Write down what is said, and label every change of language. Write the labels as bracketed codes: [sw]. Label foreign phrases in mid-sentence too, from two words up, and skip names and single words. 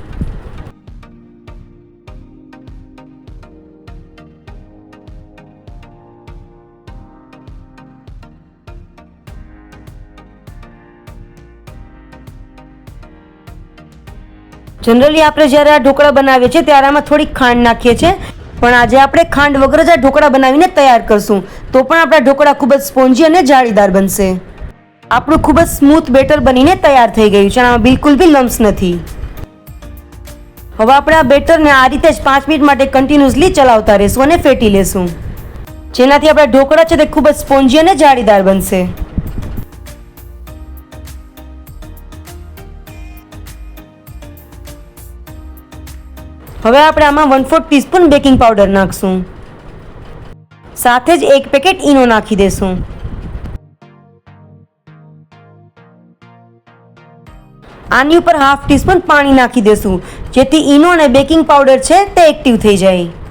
[gu] જનરલી આપણે જ્યારે આ ઢોકળા બનાવીએ છીએ ત્યારે આમાં થોડી ખાંડ નાખીએ છીએ, પણ આજે આપણે ખાંડ વગર જ આ ઢોકળા બનાવીને તૈયાર કરશું તો પણ આપણા ઢોકળા ખૂબ જ સ્પોંજી અને જાળીદાર બનશે। આપણું ખૂબ જ [en] smooth batter [gu] બનીને તૈયાર થઈ ગયું છે। આમાં બિલકુલ બી લમ્સ નથી। હવે આપણે આ બેટરને આ રીતે જ 5 મિનિટ માટે કન્ટિન્યુઅસલી ચલાવતા રહેશું અને ફેટી લેશું, જેનાથી આપણા ઢોકળા છે તે ખૂબ જ સ્પોંજી અને જાળીદાર બનશે। હવે આપણે આમાં 1/4 [en] teaspoon baking powder [gu] નાખશું। સાથે જ 1 પેકેટ ઈનો નાખી દેશું। આની ઉપર [en] half teaspoon [gu] પાણી નાખી દેશું, જેથી ઈનો અને [en] baking powder [gu] છે તે એક્ટિવ થઈ જાય।